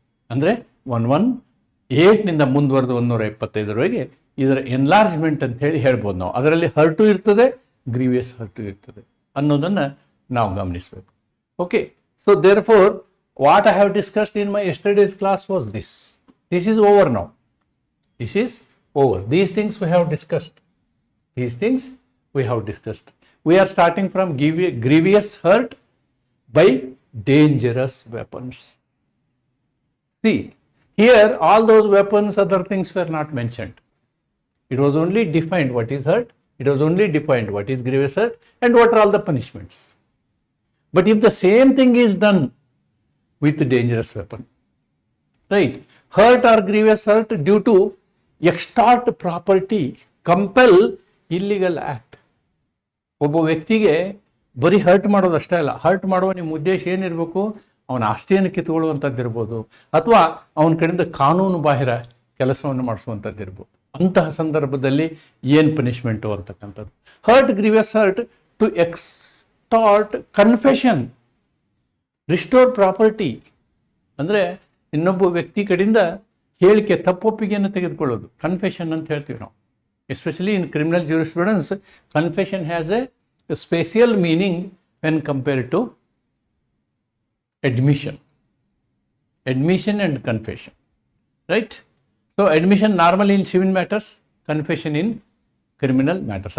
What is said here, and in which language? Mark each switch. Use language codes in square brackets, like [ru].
[kn] ಅಂದರೆ 118ನಿಂದ ಮುಂದುವರೆದು 125ವರೆಗೆ ಇದರ ಎನ್ಲಾರ್ಜ್ಮೆಂಟ್ ಅಂತ ಹೇಳ್ಬೋದು ನಾವು. ಅದರಲ್ಲಿ ಹರ್ಟು ಇರ್ತದೆ, ಗ್ರೀವಿಯಸ್ ಹರ್ಟು ಇರ್ತದೆ ಅನ್ನೋದನ್ನು ನಾವು ಗಮನಿಸಬೇಕು. [en] Okay, so therefore what I have discussed in my yesterday's class was this. This is over now. This is over. These things we have discussed. These things we have discussed. We are starting from grievous hurt by dangerous weapons. See, here all those weapons, other things were not mentioned. It was only defined what is hurt, it was only defined what is grievous hurt and what are all the punishments. But if the same thing is done with the dangerous weapon, right, hurt or grievous hurt due to extort property, compel illegal act. [kn] ಒಬ್ಬ ವ್ಯಕ್ತಿಗೆ ಬರೀ hurt ಮಾಡೋದಷ್ಟೇ ಅಲ್ಲ, hurt ಮಾಡುವ ನಿಮ್ಮ ಉದ್ದೇಶ ಏನಿರಬೇಕು, ಅವನ ಆಸ್ತಿಯನ್ನು ಕಿತ್ಕೊಳ್ಳುವಂಥದ್ದು ಇರ್ಬೋದು, ಅಥವಾ ಅವನ ಕಡೆಯಿಂದ ಕಾನೂನು ಬಾಹಿರ ಕೆಲಸವನ್ನು ಮಾಡಿಸುವಂಥದ್ದು ಇರ್ಬೋದು. ಅಂತಹ ಸಂದರ್ಭದಲ್ಲಿ ಏನು ಪನಿಷ್ಮೆಂಟು ಅಂತಕ್ಕಂಥದ್ದು. [en] hurt, grievous hurt to extort confession, restore property, [kn] ಅಂದರೆ ಇನ್ನೊಬ್ಬ ವ್ಯಕ್ತಿ ಕಡೆಯಿಂದ ಹೇಳಿಕೆ, ತಪ್ಪೊಪ್ಪಿಗೆಯನ್ನು ತೆಗೆದುಕೊಳ್ಳೋದು, ಕನ್ಫೆಷನ್ ಅಂತ ಹೇಳ್ತೀವಿ ನಾವು. [en] Especially in criminal jurisprudence, confession has a special meaning when compared to admission and confession, right? So admission normally in civil matters, confession in criminal matters.